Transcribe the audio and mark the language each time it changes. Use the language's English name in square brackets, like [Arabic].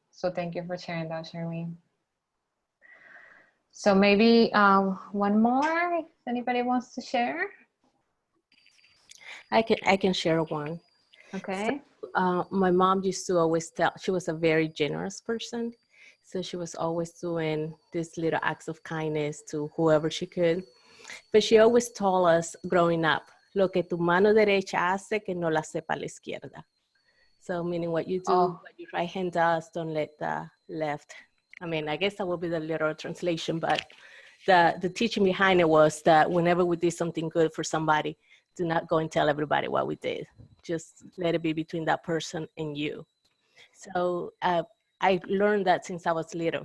[English] So thank you for sharing that, Charlene. So maybe one more, if anybody wants to share. I can share one. Okay. So, my mom used to always tell, she was a very generous person. So she was always doing these little acts of kindness to whoever she could. [Spanish] But she always told us growing up, lo que tu mano derecha hace que no la sepa la izquierda. [English] So meaning what you do, what your right hand does, don't let the left. I mean, I guess that will be the literal translation, but the teaching behind it was that whenever we did something good for somebody, do not go and tell everybody what we did. Just let it be between that person and you. So I learned that since I was little.